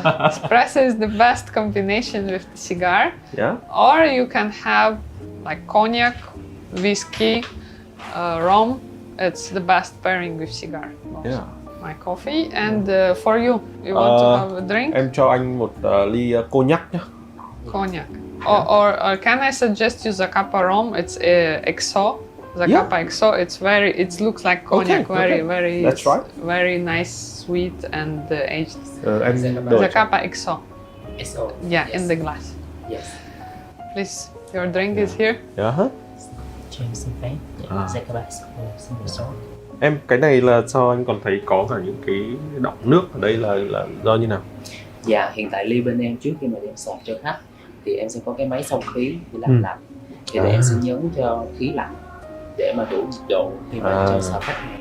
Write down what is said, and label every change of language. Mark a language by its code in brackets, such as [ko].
[en] Espresso is the best combination with the cigar. Yeah. Or you can have like cognac, whiskey, rum. It's the best pairing with cigar. Yeah. My coffee. And for you, you want to have a drink? [vi] Em cho anh một ly cognac nhé. [en] Cognac. Or can I suggest you Zacapa rum? It's XO. Zacapa XO. It looks like cognac. Very. That's right. Very nice, sweet and aged. [vi] Em đổi. [en] Zacapa XO. XO. Yeah, in the glass. Yes. Please, your drink is here. Yeah. [vi] Cho em xin phép. Zacapa XO. Xin được số. Em, cái này là sao anh còn thấy có cả những cái đọng nước ở đây là do như nào? Dạ, hiện tại ly bên em trước khi mà đem sọt cho khách thì em sẽ có cái máy xông khí để làm lạnh. Thì em sẽ nhấn cho khí lạnh để mà đủ nhiệt độ khi mà cho xào khách này.